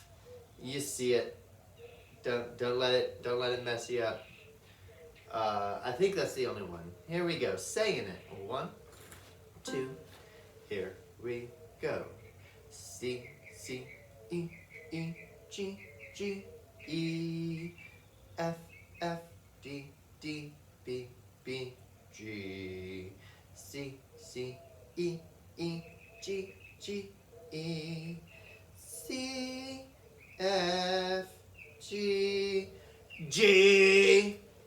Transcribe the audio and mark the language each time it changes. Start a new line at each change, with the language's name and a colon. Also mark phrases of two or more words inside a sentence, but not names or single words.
English: You see it. Don't let it mess you up. I think that's the only one. Here we go. Saying it. 1, 2. Here we go. C, C, E, E, G, G, E, F, F, D, D, B, B, G, C, C, E, E, G, G, E, C, F, G, G,